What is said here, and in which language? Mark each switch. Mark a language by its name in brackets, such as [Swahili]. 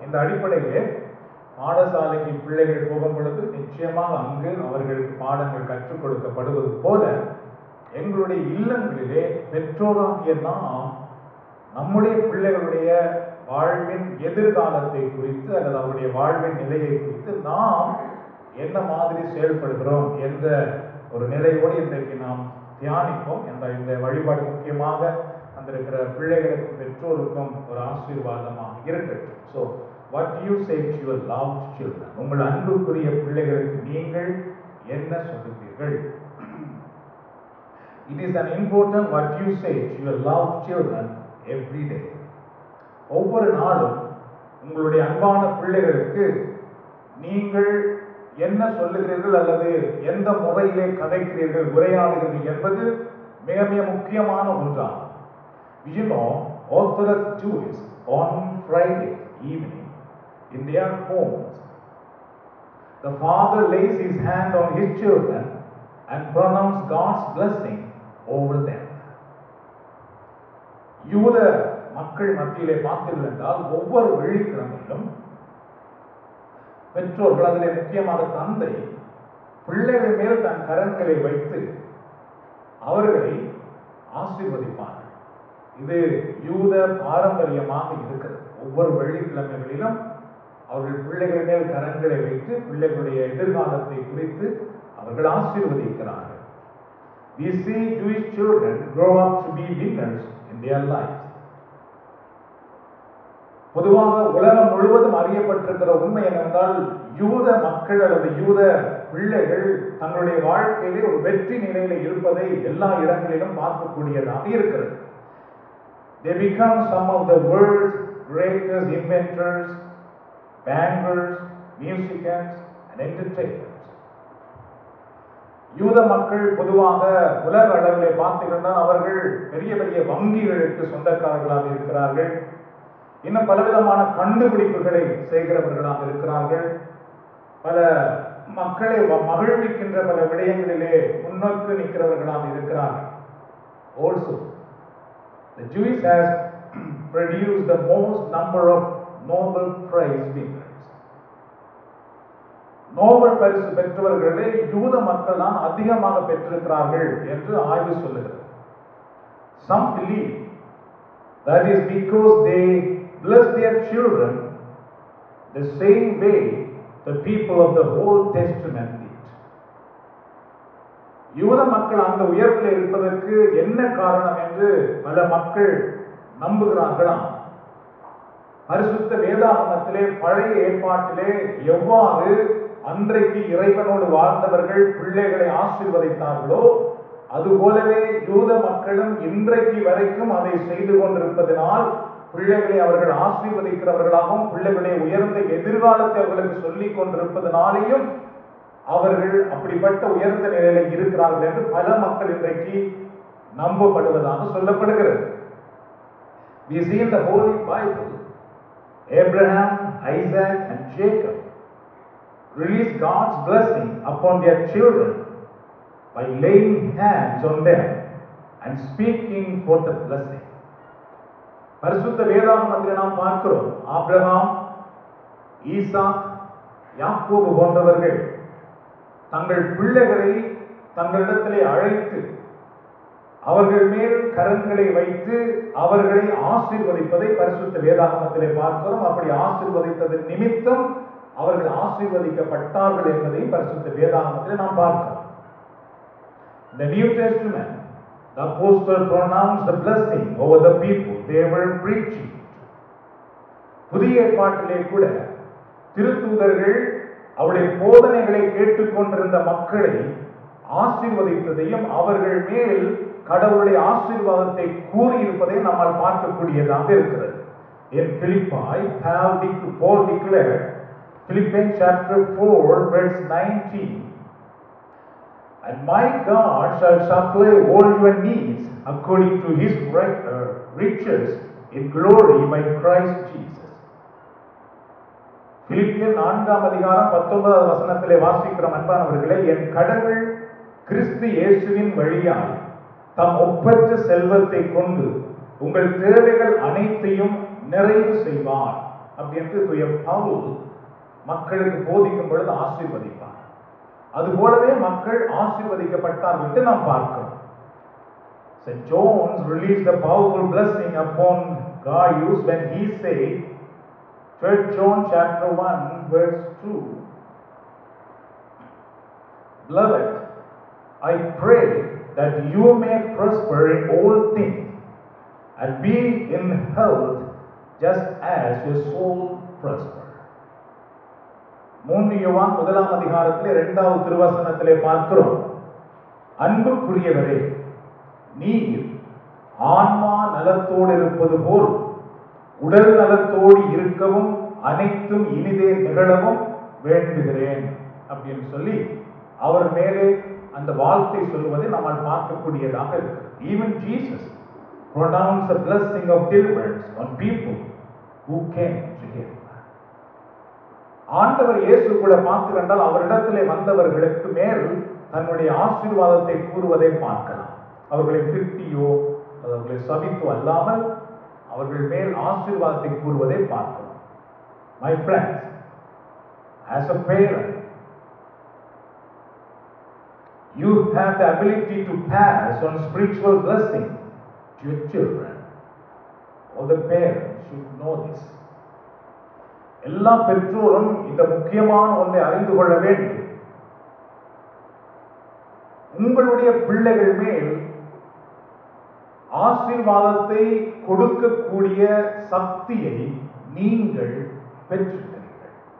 [Tamil] இந்த அடிப்படையிலே பாடசாலைக்கு பிள்ளைகள் போகும் பொழுது நிச்சயமாக அங்கு அவர்களுக்கு பாடங்கள் கற்றுக் கொடுக்கப்படுவது போல எங்களுடைய இல்லங்களிலே பெற்றோராகிய நாம் நம்முடைய பிள்ளைகளுடைய வாழ்வின் எதிர்காலத்தை குறித்து அல்லது அவருடைய வாழ்வின் நிலையை குறித்து நாம் என்ன மாதிரி செயல்படுகிறோம் என்ற ஒரு நிலையோடு இன்றைக்கு நாம் தியானிப்போம். என்ற இந்த வழிபாடு முக்கியமாக வந்திருக்கிற பிள்ளைகளுக்கும் பெற்றோருக்கும் ஒரு ஆசீர்வாதமாக இருக்கட்டும். [English] So what do you say to your loved children? [Tamil] உங்கள் அன்புக்குரிய பிள்ளைகளுக்கு நீங்கள் என்ன சொல்லுகிறீர்கள்? [English] It is an important what you say to your loved children every day. [Tamil] ஒவ்வொரு நாளும் உங்களுடைய அன்பான பிள்ளைகளுக்கு நீங்கள் என்ன சொல்லுகிறீர்கள் அல்லது எந்த முறையிலே கதைக்கிறீர்கள், உரையாடுகிறீர்கள் என்பது மிக மிக முக்கியமான ஒன்றாகும். [English] You know, Orthodox Jews on Friday evening in their homes, the father lays his hand on his children and pronounces God's blessing over them. [Tamil] யூத மக்கள் மத்தியிலே பார்த்தீர்கள் என்றால் ஒவ்வொரு வெள்ளிக்கிழமையிலும் பெற்றோர்கள், அதிலே முக்கியமாக தந்தை, பிள்ளைகள் மேல் தன் கரங்களை வைத்து அவர்களை ஆசீர்வதிப்பார்கள். இது யூத பாரம்பரியமாக இருக்கிறது. ஒவ்வொரு வெள்ளிக்கிழமைகளிலும் அவர்கள் பிள்ளைகள் மேல் கரங்களை வைத்து பிள்ளைகளுடைய எதிர்காலத்தை குறித்து அவர்கள் ஆசீர்வதிக்கிறார்கள். [English] We see Jewish children grow up to be winners in their lives. [Tamil] பொதுவாக உலகம் முழுவதும் அறியப்பட்டிருக்கிற உண்மை என்னவென்றால் யூத மக்கள் அல்லது யூத பிள்ளைகள் தங்களுடைய வாழ்க்கையிலே ஒரு வெற்றி நிலையில இருப்பதை எல்லா இடங்களிலும் பார்க்கக்கூடியதாக இருக்கிறது. [English] They become some of the world's greatest inventors, bankers, musicians and entertainers. [Tamil] யூத மக்கள் பொதுவாக உலக அளவிலே பார்த்தீங்கன்னா அவர்கள் பெரிய பெரிய வங்கிகளுக்கு சொந்தக்காரர்களாக இருக்கிறார்கள். இன்னும் பலவிதமான கண்டுபிடிப்புகளை செய்கிறவர்களாக இருக்கிறார்கள். பல மக்களை மகிழ்விக்கின்ற பல விடயங்களிலே முன்னோக்கி நிற்கிறவர்களாக இருக்கிறார்கள். [English] Also, the Jews has produced the most number of Nobel Prize winners. [Tamil] Nobel பரிசு பெற்றவர்களே யூத மக்கள் தான் அதிகமாக பெற்றிருக்கிறார்கள் என்று ஆய்வு சொல்லுகிறது. [English] Some believe that is because they bless their children the same way the people of the Old Testament did. [Tamil] யூத மக்கள் அந்த உயர்வில் இருப்பதற்கு என்ன காரணம் என்று பல மக்கள் நம்புகிறார்களாம். பரிசுத்த வேதாகமத்திலே பழைய ஏற்பாட்டிலே எவ்வாறு அன்றைக்கு இறைவனோடு வாழ்ந்தவர்கள் பிள்ளைகளை ஆசீர்வதித்தார்களோ அதுபோலவே யூத மக்களும் இன்றைக்கு வரைக்கும் அதை செய்து கொண்டிருப்பதனால் பிள்ளைகளை அவர்கள் ஆசீர்வதிக்கிறவர்களாகவும் பிள்ளைகளை உயர்ந்த எதிர்காலத்தை அவர்களுக்கு சொல்லிக் கொண்டிருப்பதனாலேயும் அவர்கள் அப்படிப்பட்ட உயர்ந்த நிலையில இருக்கிறார்கள் என்று பல மக்கள் இன்றைக்கு நம்பப்படுவதாக சொல்லப்படுகிறது. [English] We see in the Holy Bible, Abraham, Isaac and Jacob released God's blessing upon their children by laying hands on them and speaking for the blessing. [Tamil] பரிசுத்த வேதாகமத்தில் நாம் பார்க்கிறோம், ஆபிரகாம், ஈசாக், யாக்கோபு போன்றவர்கள் தங்கள் பிள்ளைகளை தங்களிடத்திலே அழைத்து அவர்கள் மேல் கரங்களை வைத்து அவர்களை ஆசீர்வதிப்பதை பரிசுத்த வேதாகமத்திலே பார்க்கிறோம். அப்படி ஆசீர்வதித்ததன் நிமித்தம் அவர்கள் ஆசீர்வதிக்கப்பட்டார்கள் என்பதை பரிசுத்த வேதாகமத்தில் நாம் பார்க்கிறோம். [English] In the New Testament, the apostle pronounced the blessing over the people they were preaching. [Tamil] புதிய ஏற்பாட்டிலே கூட திருத்தூதர்கள் அவருடைய போதனைகளை கேட்டுக்கொண்டிருந்த மக்களை ஆசீர்வதித்ததையும் அவர்கள் மேல் கடவுளுடைய ஆசீர்வாதத்தை கூறியிருப்பதை நம்மால் பார்க்கக்கூடியதாக இருக்கிறது. [English] In Philippi, Paul declared, Philippians chapter 4 verse 19, and my God shall supply all your needs according to his riches in glory by Christ Jesus. [Tamil] பிலிப்பியர் 4ஆம் அதிகாரம் 19வது வசனத்திலே வாசிக்கிறோம், அன்பானவர்களே, என் கடவுள் கிறிஸ்து இயேசுவின் வழியாய் தம் ஒப்பற்ற செல்வத்தை கொண்டு உங்கள் தேவைகள் அனைத்தையும் நிறைவு செய்வார் அப்படின்ட்டு தூய பவுல் மக்களுக்கு போதிக்கும் பொழுது ஆசீர்வதிப்பார். அதுபோலவே மக்கள் ஆசீர்வதிக்கப்பட்டார்கள் என்று நாம் பார்க்கிறோம். [English] St. John released a powerful blessing upon Gaius when he said, 3 John chapter 1 verse 2, Beloved, I pray that you may prosper in all things and be in health just as your soul prospers. [Tamil] 3 யோவான் 1ஆம் அதிகாரத்திலே 2வது திருவசனத்திலே பார்க்கிறோம், அன்புக்குரியவரே, நீர் ஆன்மா நலத்தோடு இருப்பது போல் உடல் நலத்தோடு இருக்கவும் அனைத்தும் இனிதே நிகழவும் வேண்டுகிறேன் அப்படின்னு சொல்லி அவர் மேலே அந்த வார்த்தை சொல்லுவதை நம்மால் பார்க்கக்கூடியதாக இருக்கிறது. [English] Even Jesus pronounced a blessing of deliverance on people who came to him. [Tamil] ஆண்டவர் இயேசு கூட பார்த்து கண்டால் அவரிடத்திலே வந்தவர்களுக்கு மேல் தன்னுடைய ஆசீர்வாதத்தை கூறுவதை பார்க்கலாம். அவர்களை திட்டியோ அவர்களை சபித்தோ அல்லாமல் அவர்கள் மேல் ஆசீர்வாதத்தை கூறுவதை பார்க்கலாம். [English] My friends, as a parent, you have the ability to pass on spiritual blessing to your children. All the parents should know this. [Tamil] எல்லா பெற்றோரும் இந்த முக்கியமான ஒன்றை அறிந்து கொள்ள வேண்டும். உங்களுடைய பிள்ளைகள் மேல் ஆசீர்வாதத்தை கொடுக்கக்கூடிய சக்தியை நீங்கள் பெற்றிருக்கிறீர்கள்.